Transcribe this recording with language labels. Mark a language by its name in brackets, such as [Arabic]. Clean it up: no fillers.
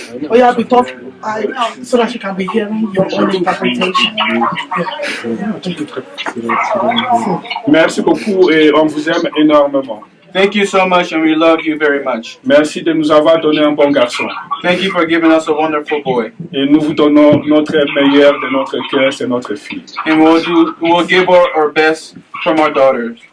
[English] Oh, yeah, be tough so that she can be hearing your own interpretation. [French] Merci beaucoup et on vous aime énormément. [English] Thank you so much and we love you very much. [French] Merci de nous avoir donné un bon garçon. [English] Thank you for giving us a wonderful boy. [French] Et nous vous donnons notre meilleur de notre cœur, c'est notre fille. [English] And we'll give our best from our daughters.